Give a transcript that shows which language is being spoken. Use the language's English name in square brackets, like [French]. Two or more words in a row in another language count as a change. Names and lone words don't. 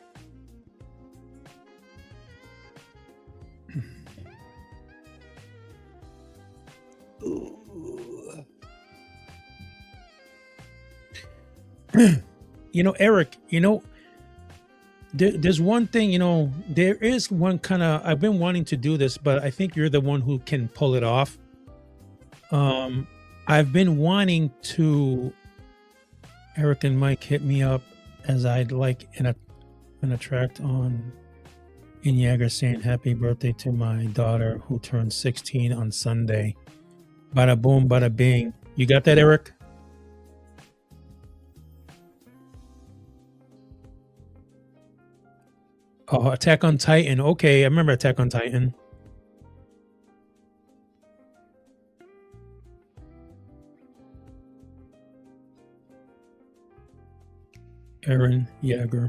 [English] You know, Eric, you know, there's one thing, you know, there is one kind of, I've been wanting to do this, but I think you're the one who can pull it off. I've been wanting to, Eric and Mike hit me up as I'd like an attract on in Niagara saying happy birthday to my daughter who turned 16 on Sunday. Bada boom, bada bing. You got that, Eric? Oh, Attack on Titan. Okay, I remember Attack on Titan. Aaron Yeager.